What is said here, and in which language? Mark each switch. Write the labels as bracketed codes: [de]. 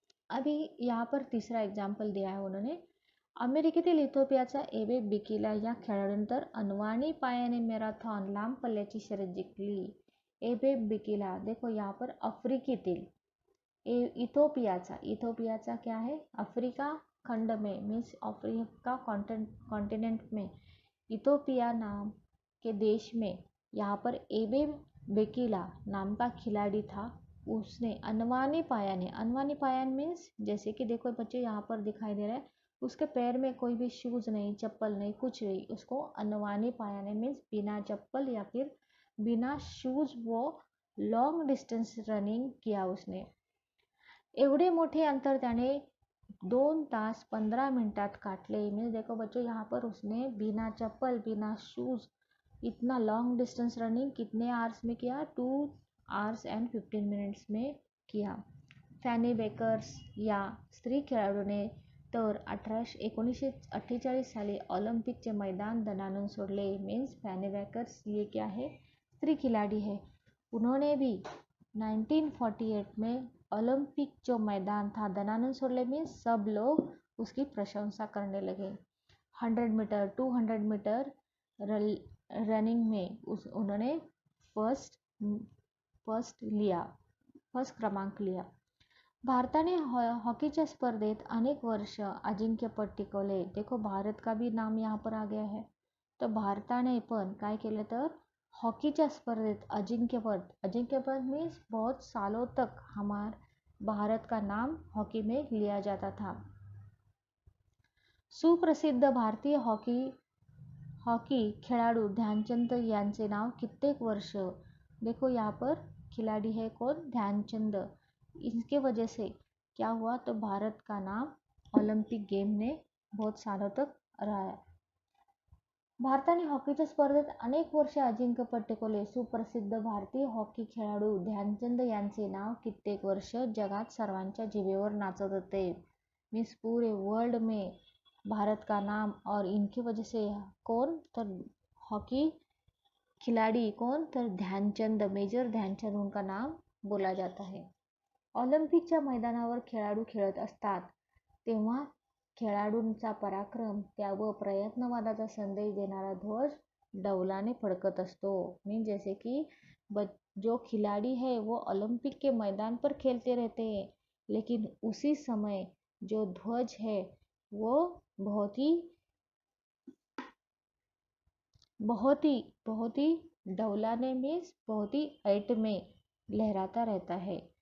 [hi] अभी यहाँ पर तीसरा एग्जाम्पल दिया है उन्होंने, [mr] अमेरिकेतील इथिओपियाचा एबे बिकिला या खेळाडूनंतर अनवाणी पायाने मॅरेथॉन लांब पल्ल्याची शर्यत जिंकली। [hi] एबे बिकिला, देखो यहाँ पर अफ्रीकेतील इथिओपियाचा क्या है, अफ्रीका खंड में मीन्स अफ्रीका कॉन्टिनेंट में इथिओपिया नाम के देश में यहाँ पर एबे बिकिला नाम का खिलाड़ी था। उसने अनवानी पायान मीन्स जैसे कि देखो बच्चे यहाँ पर दिखाई दे रहा है, उसके पैर में कोई भी शूज नहीं, चप्पल नहीं, कुछ नहीं, उसको अनवानी पायाने मीन्स बिना चप्पल या फिर बिना शूज वो लॉन्ग डिस्टेंस रनिंग किया उसने। [mr] एवढे मोठे अंतर त्याने 2 तास 15 मिनटात काटले। [hi] मीन्स देखो बच्चों यहाँ पर उसने बिना चप्पल बिना शूज इतना लॉन्ग डिस्टेंस रनिंग कितने आवर्स में किया, [en] 2 hours and 15 minutes [hi] में किया। [mr] फॅनी बेकर्स या स्त्री खेळाडूने तर 1948 साली ऑलिम्पिकचे मैदान दणाणून सोडले। [hi] मीन्स फॅनी बेकर्स ये क्या है, स्त्री खिलाड़ी है, उन्होंने भी 1948 में ओलंपिक जो मैदान था [mr] दणाणून सोडले। [hi] मीन्स सब लोग उसकी प्रशंसा करने लगे। 100 मीटर 200 मीटर रनिंग में उन्होंने फर्स्ट क्रमांक लिया। [mr] भारताने हॉकीच्या स्पर्धेत अनेक वर्ष अजिंक्यपद टिकवले। [hi] देखो भारत का भी नाम यहाँ पर आ गया है, [mr] तो भारताने पण काय केलं, तर हॉकीच्या स्पर्धेत अजिंक्यपद [hi] मीन्स बहुत सालों तक भारत का नाम हॉकी में लिया जाता था। [mr] सुप्रसिद्ध भारतीय हॉकी खिलाड़ू ध्यानचंद यांचे नाव कित्येक वर्ष, [hi] देखो यहाँ पर खिलाड़ी है कौन, ध्यानचंद, इसके वजह से क्या हुआ, तो भारत का नाम ओलंपिक गेम ने बहुत सालों तक रहा। [mr] भारताने हॉकीच्या स्पर्धेत अनेक वर्ष अजिंक्यपद टिकवले। सुप्रसिद्ध भारतीय हॉकी खेळाडू ध्यानचंद यांचे नाव कित्येक वर्ष जगात सर्वांच्या जिभेवर नाचत होते। [hi] मीन्स पूरे वर्ल्ड में भारत का नाम, और इनकी वजह से कौन, तो हॉकी खिलाड़ी कौन, तो ध्यानचंद, मेजर ध्यानचंद उनका नाम बोला जाता है। [mr] ऑलिम्पिकच्या मैदानावर खेळाडू खेळत असतात तेव्हा खेळाडूंचा पराक्रम व प्रयत्नवादाचा संदेश देणारा ध्वज डौलाने फडकत असतो। [hi] मीन जैसे कि जो खिलाड़ी है वो ओलंपिक के मैदान पर खेलते रहते हैं, लेकिन उसी समय जो ध्वज है वो बहुत ही डौलाने मीन्स बहुत ही हाइट में लहराता रहता है।